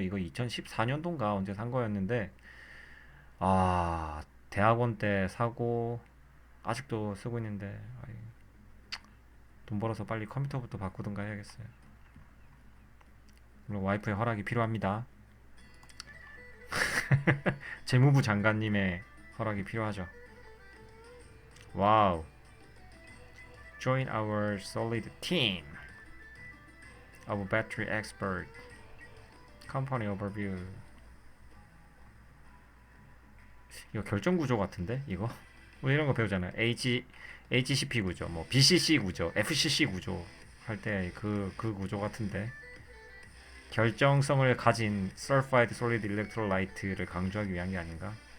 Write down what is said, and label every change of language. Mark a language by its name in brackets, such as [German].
[Korean] 이거 2014년도인가 언제 산 거였는데 대학원 때 사고 아직도 쓰고 있는데 돈 벌어서 빨리 컴퓨터부터 바꾸든가 해야겠어요. 물론 와이프의 허락이 필요합니다. 재무부 장관님의 허락이 필요하죠. 와우. [English] Join our solid team of battery expert. Company overview. [Korean] 이거 결정 구조 같은데 이거? 우리 이런 거 배우잖아요. HCP 구조, 뭐 BCC 구조, FCC 구조 할 때 그 구조 같은데 결정성을 가진 Certified Solid Electrolyte를 강조하기 위한 게 아닌가?